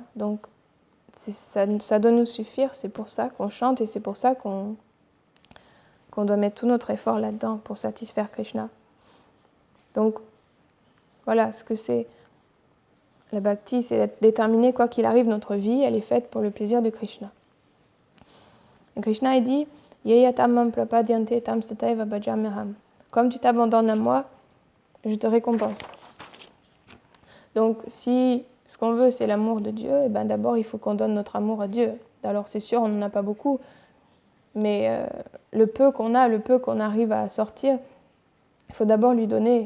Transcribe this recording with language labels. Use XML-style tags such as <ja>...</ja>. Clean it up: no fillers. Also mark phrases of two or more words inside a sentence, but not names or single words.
<fr>Donc ça doit nous suffire, c'est pour ça qu'on chante et c'est pour ça qu'on doit mettre tout notre effort là-dedans pour satisfaire Krishna. Donc, voilà ce que c'est. La bhakti, c'est d'être déterminé, quoi qu'il arrive, notre vie, elle est faite pour le plaisir de Krishna. Et Krishna, il dit,</fr> <sa>येयतमं प्रपद्यन्ते तं सतैव भजाम्यहम्.</sa> <fr>Comme tu t'abandonnes à moi, je te récompense. Donc, si ce qu'on veut, c'est l'amour de Dieu, et ben d'abord, il faut qu'on donne notre amour à Dieu. Alors, c'est sûr, on n'en a pas beaucoup, mais le peu qu'on a, le peu qu'on arrive à sortir, il faut d'abord lui donner.</fr>